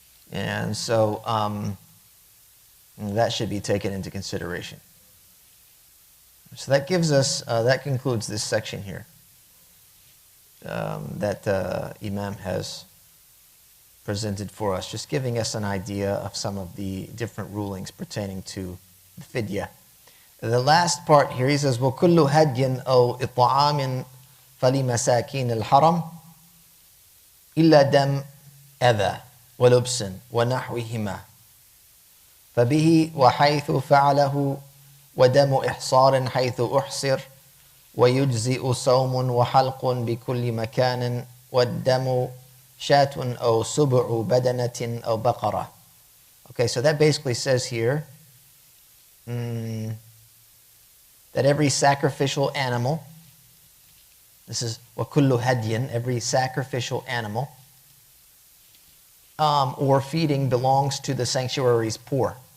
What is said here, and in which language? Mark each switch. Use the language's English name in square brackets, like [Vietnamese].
[English] And so that should be taken into consideration. So that gives us, that concludes this section here that Imam has presented for us, just giving us an idea of some of the different rulings pertaining to the fidyah. The last part here, he says, [Arabic] وَكُلُّ هَدْيٍ أَوْ إِطْعَامٍ فَلِمَسَاكِينِ الْحَرَمِ إِلَّا دَمْ أَذَى وَلُبْسٍ وَنَحْوِهِمَا فَبِهِ وَحَيْثُ فَعَلَهُ وَدَمُ إِحْصَارٍ حَيْثُ أُحْصِرٍ وَيُجْزِئُ صَوْمٌ وَحَلْقٌ بِكُلِّ مَكَانٍ وَالدَّمُ شَاةٌ أَوْ سُبْعُ بَدَنَةٍ أَوْ بَقَرَةٍ. [English] Okay, so that basically says here that every sacrificial animal, this is [Arabic] وَكُلُّ هَدْيٍ, [English] every sacrificial animal or feeding belongs to the sanctuary's poor.